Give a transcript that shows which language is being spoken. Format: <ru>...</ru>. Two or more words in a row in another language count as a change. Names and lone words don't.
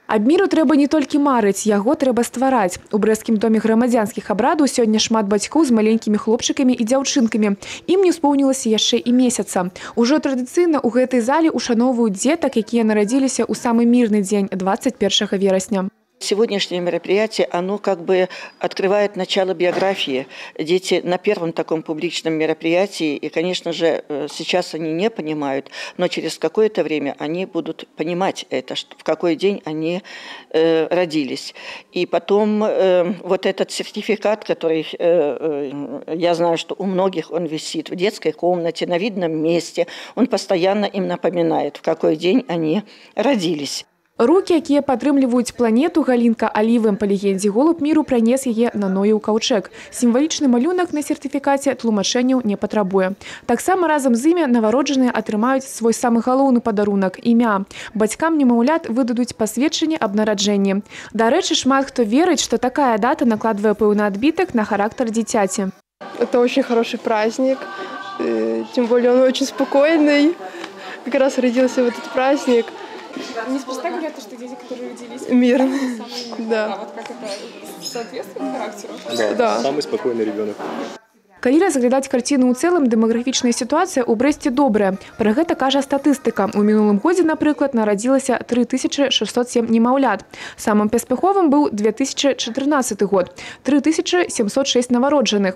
<be>Аб міру трэба не толькі марыць, яго трэба ствараць. У брэсцкім доме грамадзянскіх абрадаў сёння шмат бацькоў з маленькімі хлопчыкамі і дзяўчынкамі. Ім не споўнілася яшчэ і месяца. Ужо традыцыйна ў гэтай зале ушаноўваюць дзетак, якія нарадзіліся ў самы мірны дзень 21 верасня.</be> <ru>Сегодняшнее мероприятие, оно как бы открывает начало биографии. Дети на первом таком публичном мероприятии, и, конечно же, сейчас они не понимают, но через какое-то время они будут понимать это, в какой день они родились. И потом вот этот сертификат, который, я знаю, что у многих он висит в детской комнате, на видном месте, он постоянно им напоминает, в какой день они родились. Рукі, якія падтрымліваюць планету, Галінка Алівым, па легендзе голуб міру пранес яе на Нояў каўчэг. Сімвалічны малюнак на сертыфікаце тлумачэнняў не патрабуе. Таксама разам з імі навароджаныя атрымаюць свой самы галоўны падарунак – імя. Бацькам немаўлят выдадуць пасведчанне аб нараджэнні. Дарэчы, шмат хто верыць, што такая дата накладвае пэўны адбітак на характар дзіцяці. Это очень хороший праздник, тем более он очень спокойный. Как раз родился в этот праздник. Неспроста говорят, что дети, которые родились мирные. Да. А вот как это соответствует характеру? Да, самый спокойный ребенок.</ru> <be>Калі разглядаць карціну ў цэлым, дэмаграфічная сітуацыя ў Брэсце добрая. Пра гэта кажа статыстыка. У мінулым годзе, напрыклад, нарадзілася 3607 немаўлят. Самым паспяховым быў 2014 год – 3706 навароджаных.</be>